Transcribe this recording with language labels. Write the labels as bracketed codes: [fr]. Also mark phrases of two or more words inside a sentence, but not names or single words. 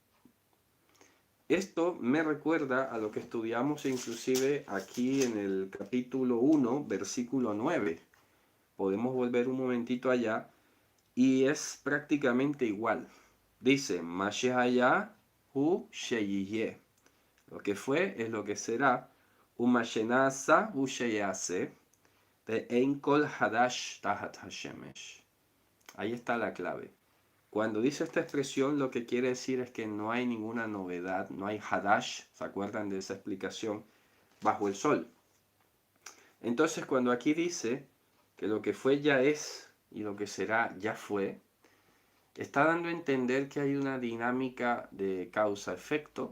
[es] Esto me recuerda a lo que estudiamos inclusive aquí en el capítulo 1, versículo 9. Podemos volver un momentito allá y es prácticamente igual. [he] Dice, מה שהיה הוא שיהיה. [es] Lo que fue es lo que será. [he] ומה שנעשה הוא שיעשה. ואין כל חדש תחת השמש. [es] Ahí está la clave. Cuando dice esta expresión, lo que quiere decir es que no hay ninguna novedad, no hay hadash, ¿se acuerdan de esa explicación? Bajo el sol. Entonces, cuando aquí dice que lo que fue ya es y lo que será ya fue, está dando a entender que hay una dinámica de causa-efecto.